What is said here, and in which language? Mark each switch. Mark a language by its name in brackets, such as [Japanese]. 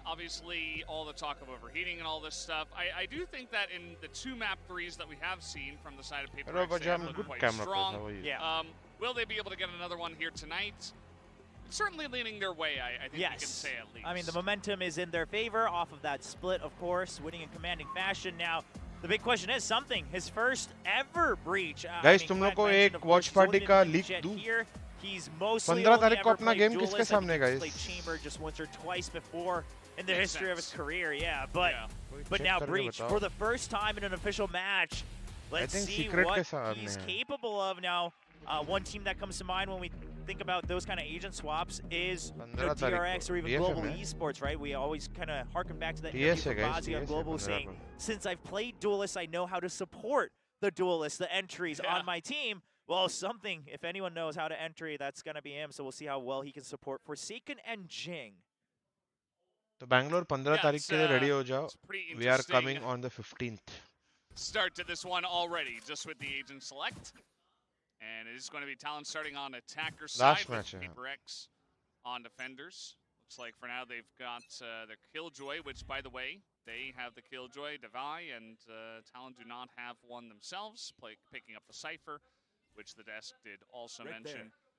[English] Obviously, all the talk of overheating and all this stuff. I do think that in the 2 map threes that we have seen from the side of PRX, they have looked quite strong. Will they be able to get another one here tonight? It's certainly leaning their way, I think we can say at least. I mean, the momentum is in their favor off of that split, of course, winning in commanding fashion. Now, the big question is something. His first ever Breach. [Hindi] Guys, तुम लोग को एक watch party का leak दूँ? [English] He's mostly [Hindi] 15 तारीख को अपना game किसके सामने guys? [English] Played Chamber just once or twice before in the history of his career, but now Breach for the first time in an official match. Let's see what he's capable of now. One team that comes to mind when we think about those kind of agent swaps is PRX or even Global Esports, right? We always kind of harken back to that interview from Ozzy on Global saying, since I've played duelists, I know how to support the duelists, the entries on my team. Well, something, if anyone knows how to entry, that's going to be him. So we'll see how well he can support Forsaken and Jing. [Hindi] तो बैंगलोर 15 तारीख के लिए ready हो जाओ. [English] We are coming on the 15th. Start to this one already, just with the agent select. And it is going to be Talon starting on attacker side with PRX on defenders. Looks like for now they've got the 𝘼𝐽𝐿𝐼, which, by the way, they have the 𝘼𝐽𝐿𝐼, and Talon do not have one themselves, picking up the Cypher, which the desk did also mention.